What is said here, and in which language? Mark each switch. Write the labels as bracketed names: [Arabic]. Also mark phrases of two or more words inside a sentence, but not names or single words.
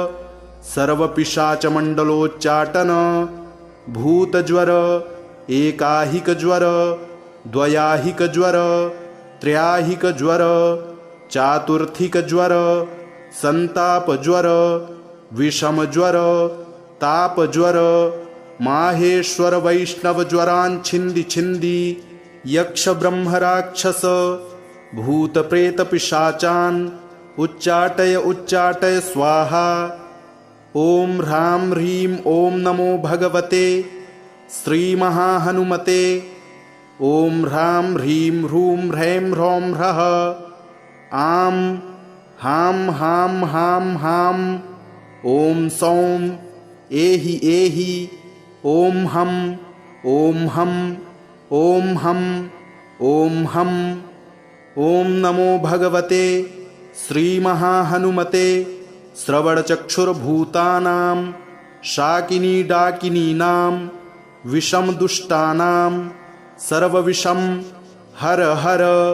[Sanskrit] सर्वपिशाचमण्डलोच्चाटन भूतज्वर एकाहिकज्वर द्वयाहिकज्वर त्रयाहिकज्वर चातुर्थिकज्वर संतापज्वर विषमज्वर तापज्वर माहेश्वर वैष्णवज्वरान् छिन्दी यक्ष ब्रह्मराक्षस भूतप्रेतपिशाचान् उच्चाटय स्वाहा। ॐ ह्रां ह्रीं ॐ नमो भगवते श्रीमहाहनुमते ॐ ह्रां ह्रीं ह्रूं ह्रैं ह्रौं ह्रः आं हां हां हां हां ॐ सौं एहि एहि ॐ हं ॐ हं ॐ हं ॐ हं। ॐ नमो भगवते श्रीमहाहनुमते श्रवणचक्षुर्भूतानां शाकिनी डाकिनीनां विषमदुष्टानां सर्वविषं हर हर